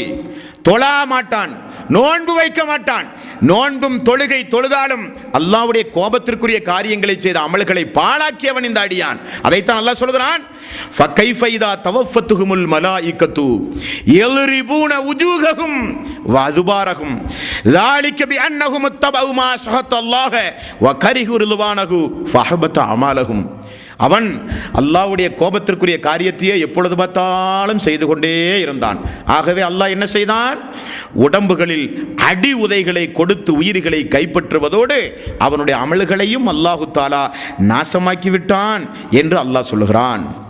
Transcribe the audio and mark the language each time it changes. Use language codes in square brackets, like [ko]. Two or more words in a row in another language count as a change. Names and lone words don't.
[ta] தொழா மாட்டான், நோன்பு வைக்க மாட்டான். நோன்பும் தொழுகை தொழுதாலும் அல்லாஹ்வுடைய கோபத்திற்குரிய காரியங்களை செய்த அமல்களை பாழாக்கியவன் இந்த அடியான். அதைத்தான் அல்லாஹ் சொல்கிறான், [ar] فكيف إذا توفتهم الملائكة يضربون وجوههم وأدبارهم ذلك بأنهم اتبعوا ما سخط الله وكرهوا رضوانه فأحبط أعمالهم. [ta] அவன் அல்லாஹ்வுடைய கோபத்திற்குரிய காரியத்தையே எப்பொழுது பார்த்தாலும் செய்து கொண்டே இருந்தான். ஆகவே அல்லாஹ் என்ன செய்தான்? உடம்புகளில் அடி உதைகளை கொடுத்து உயிர்களை கைப்பற்றுவதோடு அவனுடைய அமல்களையும் [ar] الله تعالى [ta] நாசமாக்கி விட்டான் என்று அல்லாஹ் சொல்லுகிறான்.